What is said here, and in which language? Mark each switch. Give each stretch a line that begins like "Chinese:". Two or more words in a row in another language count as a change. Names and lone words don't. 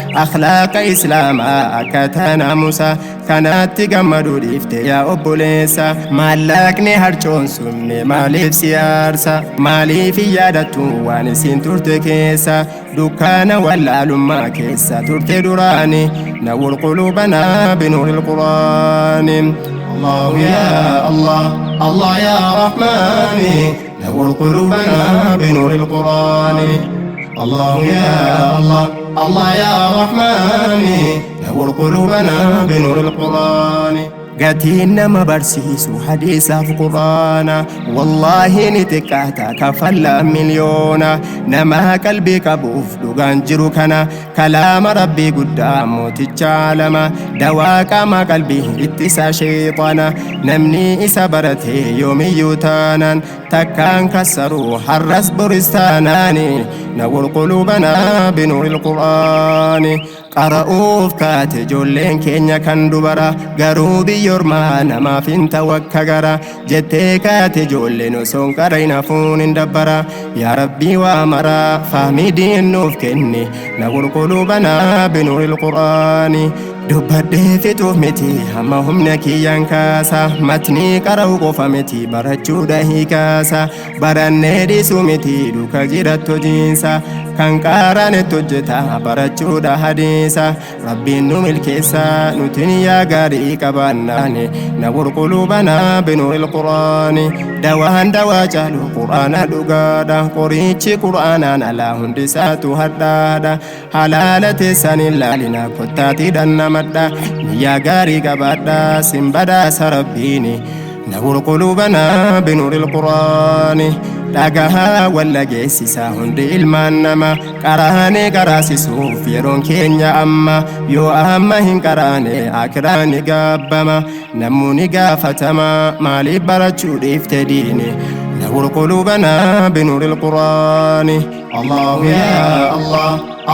Oromo: Akhlaaqa Islaamaa akkaataa naamusa. Kanaatti gammaduu dhiifte yaa obboleessa. Maallaqni harcoon sun mee maaliif si aarsa? Maaliif hin yaadattu waan isin turte keessa? Dukkaana wallaalummaa keessa turte duraani.
Arabic: نور قلوبنا بنور القرآن. الله يا الله، الله يا رحمن. نور قلوبنا بنور القرآن. الله يا الله، الله يا رحمن. نور قلوبنا بنور القرآن.
Oromo: Gatiin nama barsiisu hadiisaaf Qur'aana. Wallaahi ni xiqqaata kafalla miliyoona. Nama qalbii qabuuf dhugaan jiru kana. Kalaama Rabbii guddaa mooticha alama. Dawaa qaama qalbii ittisa shayxaana. Namni isa barate yoomiyyuu taanaan. Takkaan kassaru har'as boris taanaani.
Arabic: نور قلوبنا بنور القرآن.
Oromo: Qara'uuf kaate ijoolleen keenya kan dubara. Garuu biyyoormaa namaaf hin ta'u akka gara. Jettee kaate ijoolleen osoon qara hin hafuun hin dabbara. Yaa Rabbii waa mara fahmii diin nuuf kenni.
Arabic: نور قلوبنا بنور القرآن.
Oromo: Dubbadhee fixuuf miti hamma humna kiyyaan kaasa. Matnii qara'u qofa miti barachuudha hiikaasa. Barannee dhiisuu miti duuka jirattu jiinsa. Kan qaaraanetti hojjeta barachuudha hadiisa. Rabbiin nu milkeessa nutiin yaa gaarii qabaannaani.
Arabic: نور قلوبنا بنور القرآن.
Oromo: Dawaan dawaa caalu Qur'aana dhugaadha. Qorichi Qur'aanaan alaa hundisaatu hadhaadha. Halaala teessan hin laalina, kottaatii dhanna madha. Niyyaa gaarii qabaadha, sin badhaasa Rabbiini.
Arabic: نور قلوبنا بنور القرآن.
Oromo: Dhagahaa wal dhageessisaa hundi ilmaan nama. Qaraanee qaraasisuuf yeroon keenya amma. Yoo amma hin qaraane akiraa ni gaabbama. Namuu ni gaafatama. Maaliif barachuu dhiifte diine?
Arabic: نور قلوبنا بنور القرآن. الله يا الله.